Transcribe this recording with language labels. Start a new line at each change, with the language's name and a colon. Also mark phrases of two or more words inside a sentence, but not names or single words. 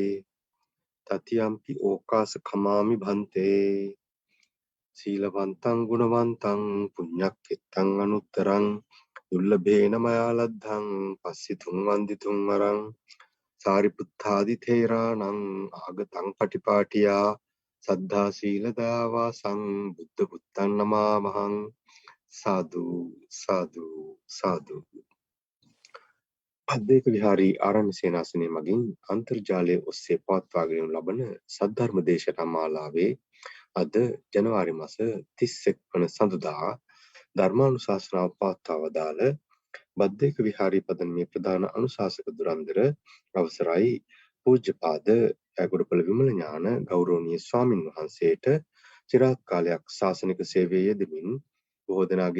Pali: තතියම්පි ඕකාස කමාමි භන්තේ සීලවන්තං ගුණවන්තං පුඤ්ඤක්ඛෙත්තං අනුත්තරං දුර්ලභේන මයා ලද්ධං පස්සිතුං වන්දිතුං වරං සාරිපුත්තාදි තේරාණං ආගතං පටිපාටියා සද්ධා සීල දයාවාසං බුද්ධ පුත්තං නමාමහං සාදු සාදු සාදු
Sinhala: අද්වෛත විහාරී ආරණ්‍ය සේනාසනය මගින් අන්තර්ජාලය ඔස්සේ පවත්වාගෙන ලබන සද්ධර්ම දේශනා මාලාවේ අද ජනවාරි මාස 31 වන සඳුදා ධර්මානුශාසනාව පවත්වා වදාළ බද්දේක විහාරී පදනමේ ප්‍රධාන අනුශාසක දුරන්දර අවසරයි පූජ්‍යපාද යගොඩපළ විමල ඥාන ගෞරවනීය ස්වාමින් වහන්සේට চিරාත් කාලයක් ශාසනික සේවයේ යෙදමින් බොහෝ දෙනාගේ